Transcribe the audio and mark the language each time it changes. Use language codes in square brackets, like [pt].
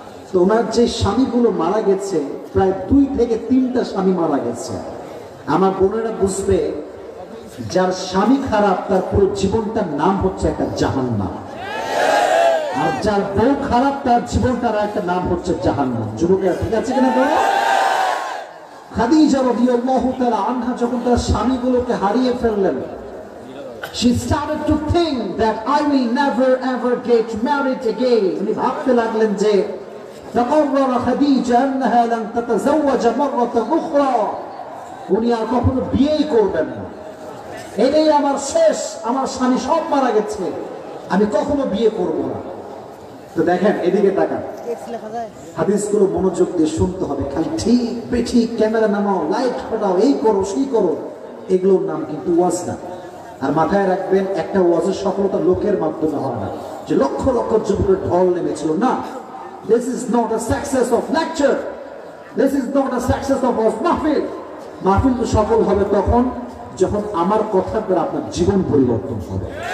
[bn] তো ওনার যে স্বামীগুলো মারা গেছে, প্রায় 2 থেকে 3টা স্বামী মারা গেছে। আমার বোনেরা বুঝবে, যার স্বামী খারাপ তার পুরো জীবনটার নাম হচ্ছে একটা জাহান্নাম, আর যার বউ খারাপ তার জীবনটার একটা নাম হচ্ছে জাহান্নাম। যুবকেরা ঠিক আছে কিনা বলো? খাদিজা রাদিয়াল্লাহু তাআলা আনহা যখন তার স্বামীগুলোকে হারিয়ে ফেললেন, [en] she started to think that I will never ever get married again. [bn] উনি ভাবতে লাগলেন যে [ar] تقرر خديجة أنها لن تتزوج مرة أخرى, [bn] উনি আর কখনো বিয়েই করবেন না। এটাই আমার শেষ, আমার স্বামী সব মারা গেছে, আমি কখনো বিয়ে করব না। তো দেখেন এদিকে তাকান, হাদিসগুলো মনোযোগ দিয়ে শুনতে হবে। খালি ঠিক বেঠিক, ক্যামেরা নামাও, লাইট ফাটাও, এই করো সেই করো, এগুলোর নাম কিন্তু ওয়াজ না। আর মাথায় রাখবেন, একটা ওয়াজের সফলতা লোকের মাধ্যমে হয় না, যে লক্ষ লক্ষ যুবকের ঢল নেমেছিল না। [en] This is not a success of lecture. This is not a success of মাহফিল। [bn] মাহফিল তো সফল হবে তখন যখন আমার কথা দ্বারা আপনার জীবন পরিবর্তন হবে।